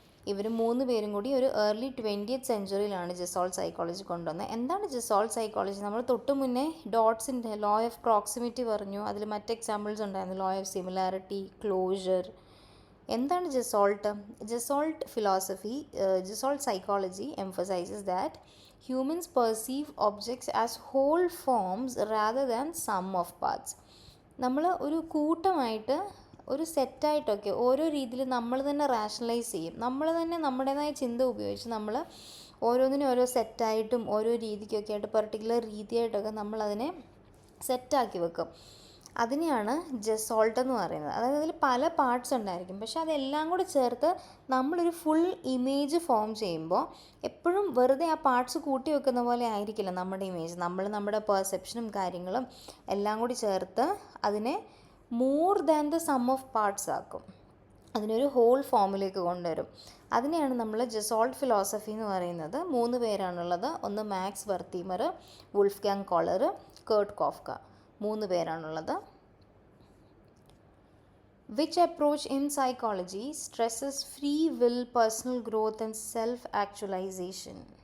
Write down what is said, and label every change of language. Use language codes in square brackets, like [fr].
[ml] ഇവർ 3 പേരും കൂടി ഒരു ഏർലി 20th സെഞ്ച്വറിയിലാണ് ജസോൾട്ട് സൈക്കോളജി കൊണ്ടുവന്നത്. എന്താണ് ജസോൾട്ട് സൈക്കോളജി? നമ്മൾ തൊട്ട് മുന്നേ ഡോട്ട്സിൻ്റെ ലോ ഓഫ് പ്രോക്സിമിറ്റി പറഞ്ഞു. അതിൽ മറ്റ് എക്സാമ്പിൾസ് ഉണ്ടായിരുന്നു, ലോ ഓഫ് സിമിലാരിറ്റി, ക്ലോഷർ. എന്താണ് ജസോൾട്ട്? [en] Gestalt psychology emphasises that humans perceive objects as whole forms rather than sum of parts. [ml] നമ്മൾ ഒരു കൂട്ടമായിട്ട്, ഒരു സെറ്റായിട്ടൊക്കെ ഓരോ രീതിയിൽ നമ്മൾ തന്നെ റാഷണലൈസ് ചെയ്യും. നമ്മൾ തന്നെ നമ്മുടേതായ ചിന്ത ഉപയോഗിച്ച് നമ്മൾ ഓരോന്നിനും ഓരോ സെറ്റായിട്ടും ഓരോ രീതിക്കൊക്കെ ആയിട്ട് പെർട്ടിക്കുലർ രീതിയായിട്ടൊക്കെ നമ്മളതിനെ സെറ്റാക്കി വെക്കും. അതിനെയാണ് ജസോൾട്ട് എന്ന് പറയുന്നത്. അതായത് അതിൽ പല പാർട്സ് ഉണ്ടായിരിക്കും, പക്ഷെ അതെല്ലാം കൂടി ചേർത്ത് നമ്മളൊരു ഫുൾ ഇമേജ് ഫോം ചെയ്യുമ്പോൾ എപ്പോഴും വെറുതെ ആ പാർട്സ് കൂട്ടി വെക്കുന്ന പോലെ ആയിരിക്കില്ല നമ്മുടെ ഇമേജ്. നമ്മൾ നമ്മുടെ പെർസെപ്ഷനും കാര്യങ്ങളും എല്ലാം കൂടി ചേർത്ത് അതിനെ [en] more than the sum of parts [ml] ആക്കും. അതിനൊരു ഹോൾ ഫോമിലേക്ക് കൊണ്ടുവരും. അതിനെയാണ് നമ്മൾ ജസോൾട്ട് ഫിലോസഫി എന്ന് പറയുന്നത്. 3 പേരാണുള്ളത്. ഒന്ന് max Wertheimer, Wolfgang collar, Kurt കോഫ്ക. 3 പേരാണുള്ളത്. [en] Which approach in psychology stresses free will, personal growth and self-actualization?